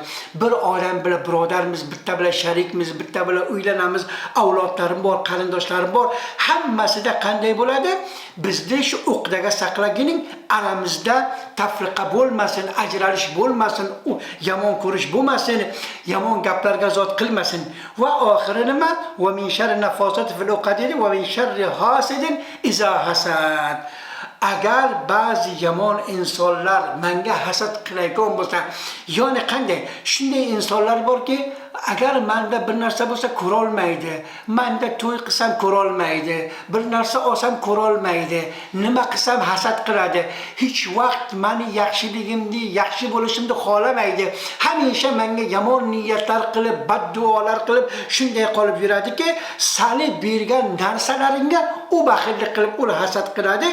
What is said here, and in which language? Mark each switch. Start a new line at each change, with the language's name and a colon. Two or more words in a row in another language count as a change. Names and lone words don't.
Uzbek: Bir odam bilan birodarmiz, bitta bilan sharikmiz, bitta bilan uylanamiz, avlodlarim bor, qarindoshlarim bor. Hammasida qanday bo'ladi? Bizda shu uqdaga saqlagining aramizda tafriqa bo'lmasin, ajralish bo'lmasin, yomon ko'rish bo'lmasin, yomon gaplarga zot qilmasin. Va oxiri nima?
Arabic: ومن شر النفاثات في العقد ومن شر حاسد إذا حسد.
Uzbek: Agar ba'zi yomon insonlar menga hasad qilayotgan bo'lsa, ya'ni qanday? Shunday insonlar borki, agar menda bir narsa bo'lsa ko'ra olmaydi, menda to'y qilsam ko'ra olmaydi, bir narsa olsam ko'ra olmaydi, nima qilsam hasad qiladi, hech vaqt meni yaxshiligimni, yaxshi bo'lishimni xohlamaydi, hamisha menga yomon niyatlar qilib, badduolar qilib shunday qolib yuradiki, seni bergan narsalaringga u baxillik qilib uni hasad qiladi.